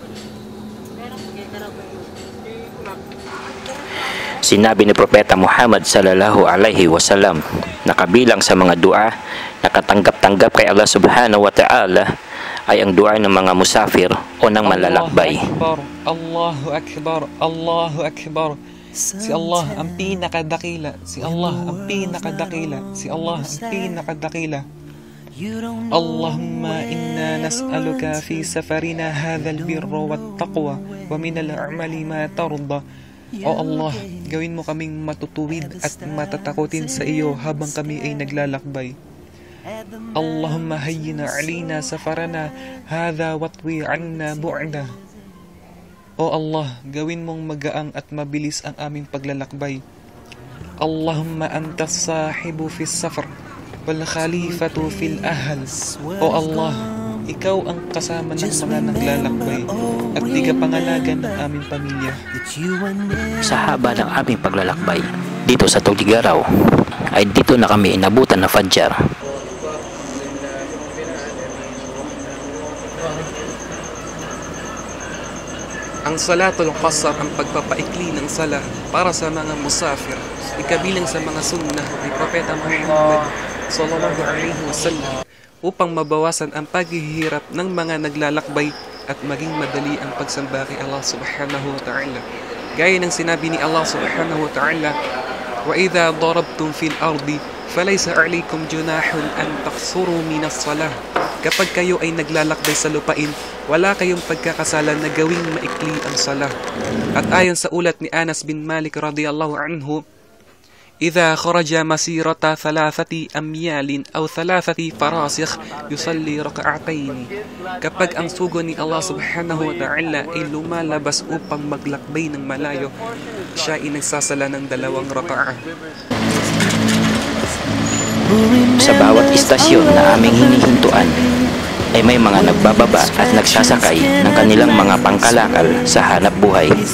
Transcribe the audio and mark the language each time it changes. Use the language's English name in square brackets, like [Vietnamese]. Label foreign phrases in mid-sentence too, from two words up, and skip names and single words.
[Filipino] Sinabi ni Propeta Muhammad [Arabic] صلى الله عليه وسلم [Filipino] na kabilang sa mga dua na katanggap-tanggap kay Allah [Arabic] سبحانه وتعالى [Filipino] ay ang dua ng mga musafir o ng malalakbay. [Arabic] الله أكبر، الله أكبر. [Filipino] Si Allah ang pinakadakila, si Allah ang pinakadakila, si Allah ang pinakadakila. [Arabic] اللهم إنا نسألك في سفرنا هذا البر والتقوى ومن العمل ما ترضى. [Filipino] O Allah, gawin mo kaming matutuwid at matatakutin sa iyo habang kami ay naglalakbay. [Arabic] اللهم هون علينا سفرنا هذا واطو عنا بعده. [Filipino] O Allah, gawin mong magaang at mabilis ang aming paglalakbay. [Arabic] اللهم أنت الصاحب في السفر والخليفة في الأهل. [Filipino] O Allah, ikaw ang kasama ng mga naglalakbay at tigapangalaga ng aming pamilya. Sa haba ng aming paglalakbay dito sa Tugigaraw ay dito na kami inabutan ng Fajr. Ang [Arabic] صلاة القصر, [Filipino] ang pagpapaikli ng sala para sa mga musafir, ikabilang sa mga sunnah ni Propeta Muhammad [Arabic] صلى الله عليه وسلم [Filipino] upang mabawasan ang paghihirap ng mga naglalakbay at maging madali ang pagsamba kay Allah [Arabic] سبحانه وتعالى. [Filipino] Gaya ng sinabi ni Allah [Arabic] سبحانه وتعالى, وَإِذَا ضَرَبْتُمْ فِي الْأَرْضِ فَلَيْسَ عَلَيْكُمْ جُنَاحٌ أَن تَقْصُرُوا مِنَ الصَّلَاةِ. [Filipino] Kapag kayo ay naglalakbay sa lupain, wala kayong pagkakasalan na gawing maikli ang salah. At ayon sa ulat ni Anas bin Malik [Arabic] رضي الله عنه, إذا خرج مسيرة 3 أميال أو 3 فراsikh يصلي ركعتين. [Filipino] Kapag ang sugo ni Allah [Arabic] سبحانه وتعالى [Filipino] ay lumalabas upang maglakbay ng malayo, siya ay nagsasala ng 2 raka'ah. Sa bawat istasyon na aming hinihintuan ay may mga nagbababa at nagsasakay ng kanilang mga pangkalakal sa hanap buhay.